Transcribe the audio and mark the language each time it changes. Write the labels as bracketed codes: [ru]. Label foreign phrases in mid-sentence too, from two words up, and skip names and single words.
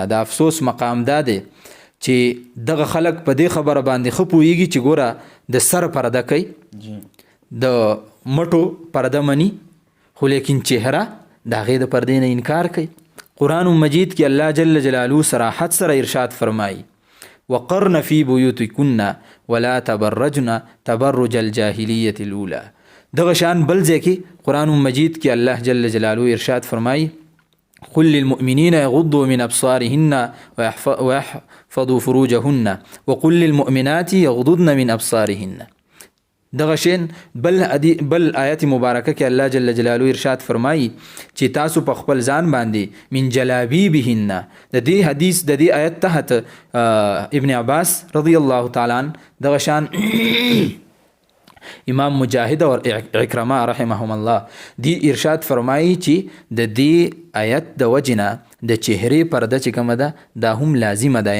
[ps] د افسوس مقام دا دی چې دغه خلک په دې خبره باندې ښه پوهیږي چې ګوره د سر پرده کوي، د مټو پرده مني، خو لیکن چهره د هغې د پردې نه انکار کوي. قرآن مجید کې [ar] الله جل جلاله [ps] صراحت سره ارشاد فرمایي [ar] وقرن فی بیوتکن ولا تبرجن تبرج الجاهلیة الاولى. [ps] دغه شان بل ځای کې قرآن مجید کې [ar] الله جل جلاله [ps] ارشاد فرمایي [ar] قل للمؤمنین یغضوا من ابصارهن ويحفظوا فروجهن وقل للمؤمنات یغضضن من ابصارهن. [ps] دغه شین بل آیت مبارکه کې [ar] الله جل جلاله [ps] ارشاد فرمایي چې تاسو په خپل ځان باندې [ar] من جلابیبهن. [ps] د دې حدیث د دې آیت تحت ابن عباس [ar] رضی الله تعالی عنہ [ps] دغه شان امام مجاهد اور عکرمه [ar] رحمهم الله [ps] دی ارشاد فرمایي چې د دې آیت د وجنه د چهرې پرده چې کومه ده دا هم لازمه ده.